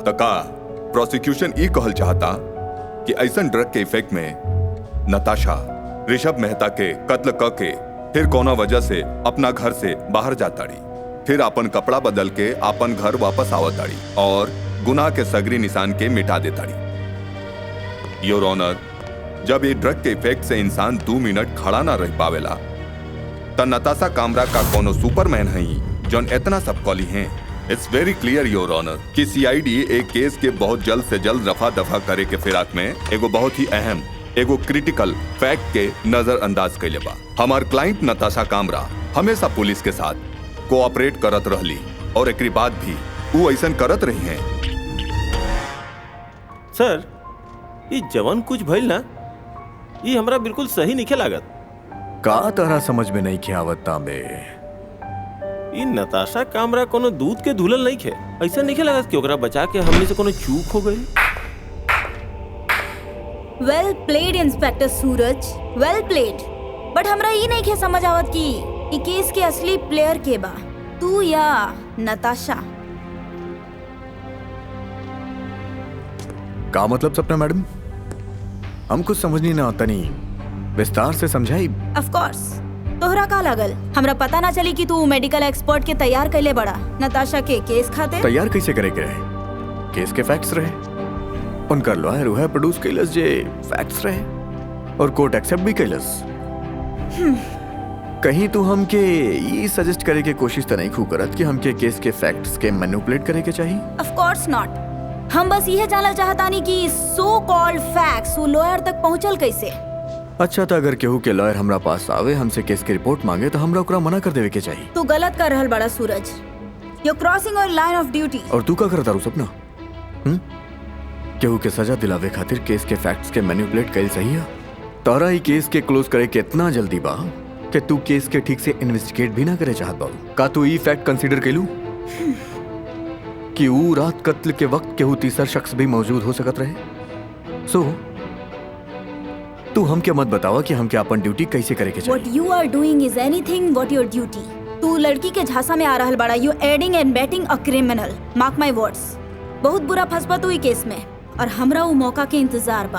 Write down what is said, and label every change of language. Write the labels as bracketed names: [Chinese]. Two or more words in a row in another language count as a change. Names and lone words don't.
[Bhojpuri] त का प्रोसिक्यूशन ई कहल चाहता कि ऐसन ड्रग के इफेक्ट में नताशा ऋषभ मेहता के कत्ल करके फिर कौना वजह से अपना घर से बाहर जाताड़ी, फिर अपन कपड़ा बदल के अपन घर वापस आवताड़ी और गुनाह के सगरी निशान के मिटा देताड़ी। [English] Your Honour, [Bhojpuri] जब ये ड्रग के इफेक्ट से इंसान 2 मिनट खड़ा ना रह पावेला त नताशा कामरा का कोनो सुपरमैन है जौन इतना सब कॉली हैं। [English] It's very clear Your Honour [Bhojpuri] कि सीआईडी एक केस के बहुत जल्द से जल्द रफा दफा करे के फिराक में एगो बहुत ही अहम एगो [English] critical fact [Bhojpuri] के नजरअंदाज कैले बा। हमार क्लाइंट नताशा कामरा हमेशा पुलिस के साथ कोऑपरेट करत रहली और एकरी बाद भी वो ऐसा करत रही हैं। सर, ये जवान कुछ भइल ना, ये हमरा बिल्कुल सही नहीं लागत। का तरह समझ में नहीं आवत तांबे। ये नताशा कामरा कोनो दूध के धुलल नहीं खे। ऐसा नहीं लागत कि ओकरा बचा के हमने से कोनो चूक हो गई। [English] Well played Inspector Suraj, Well played. [Bhojpuri] बट हमरा ये नहीं खे समझ आवत कि ई केस के असली प्लेयर के बा, तू या नताशा। का मतलब सपना मैडम? हम कुछ समझनी ना तनी विस्तार से समझाई। [English] Of course. [Bhojpuri] तोहरा का लागल हमरा पता ना चली कि तू [English] medical expert [Bhojpuri] के तैयार कैले बड़ा नताशा के केस खातिर? तैयार कैसे करे के रहे? केस के फैक्ट्स रहे, उनका लॉयर हुआ प्रोड्यूस कैलस जे फैक्ट्स रहे और कोर्ट एक्सेप्ट भी कैलस। कहीं तू हमके ये सजेस्ट करे के कोशिश तो नहीं खूब करत कि हमके केस के फैक्ट्स के मैनिपुलेट करे के चाहिए? [English] Of course not. [Bhojpuri] हम बस यह जानना चाहतानी कि [English] so called facts [Bhojpuri] वो लॉयर तक पहुंचल कैसे। अच्छा, तो अगर केहू के लॉयर हमरा पास आवे हमसे केस की रिपोर्ट मांगे तो हमरा ओकरा मना कर देवे के चाहिए। तू गलत कर रहल बड़ा सूरज। [English] You crossing your line of duty. [Bhojpuri] और तू का करता रू सपना? केहू के सजा दिलावे खातिर केस के फैक्ट्स के मैनिपुलेट कैल सही है? तोरा ही केस के क्लोज करे के इतना जल्दी बा कि तू केस के ठीक से इन्वेस्टिगेट भी ना करे चाहत बाबू। का तू ई फैक्ट कंसीडर कैलू कि वो रात कत्ल के वक्त केहू तीसरा शख्स भी मौजूद हो सकत रहे? सो तू हमके मत बतावा कि हमके अपन ड्यूटी कैसे करे के चाहिए। [English] What you are doing is anything but your duty. [Bhojpuri] तू लड़की के झांसा में आ रहल बड़ा। [English] You aiding and abetting a criminal. Mark my words. [Bhojpuri] बहुत बुरा फंसबा तू ई केस में, और हमरा वो मौका के इंतजार बा।